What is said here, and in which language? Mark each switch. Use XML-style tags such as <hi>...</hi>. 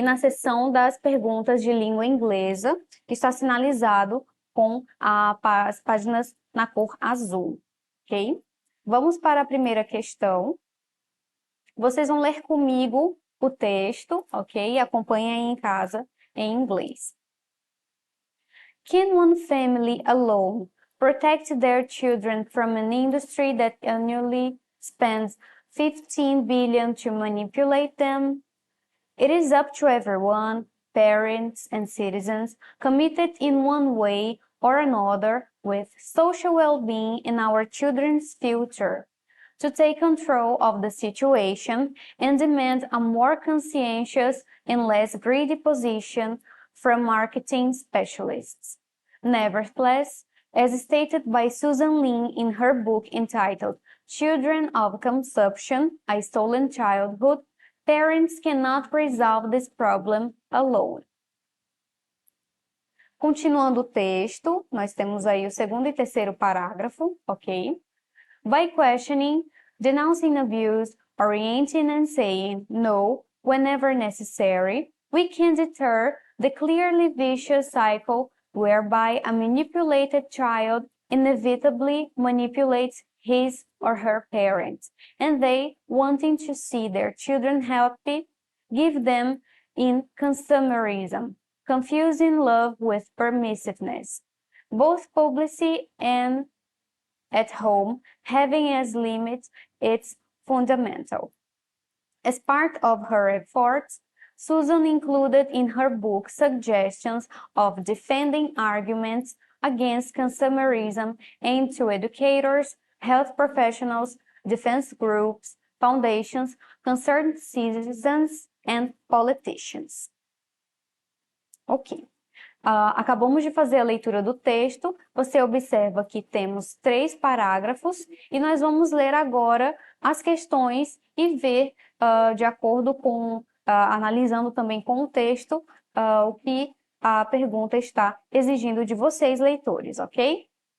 <pt>Na seção das perguntas de língua inglesa, que está sinalizado com as páginas na cor azul, ok? Vamos para a primeira questão. Vocês vão ler comigo o texto, ok? Acompanhem aí em casa em inglês.</pt> <en>Can one family alone protect their children from an industry that annually spends 15 billion to manipulate them? It is up to everyone, parents and citizens, committed in one way or another with social well-being and our children's future, to take control of the situation and demand a more conscientious and less greedy position from marketing specialists. Nevertheless, as stated by Susan Lin in her book entitled Children of Consumption, A Stolen Childhood, parents cannot resolve this problem alone.</en> <pt>Continuando o texto, nós temos aí o segundo e terceiro parágrafo, ok?</pt> <en>By questioning, denouncing abuse, orienting and saying no whenever necessary, we can deter the clearly vicious cycle whereby a manipulated child inevitably manipulates his or her parents, and they, wanting to see their children happy, give them in consumerism, confusing love with permissiveness, both publicly and at home, having as limit its fundamental. As part of her efforts, Susan included in her book suggestions of defending arguments against consumerism aimed to educators, health professionals, defense groups, foundations, concerned citizens, and politicians. Ok.</en> <pt>Acabamos de fazer a leitura do texto, você observa que temos 3 parágrafos e nós vamos ler agora as questões e ver, de acordo com, analisando também com o texto, o que a pergunta está exigindo de vocês, leitores, ok?</pt>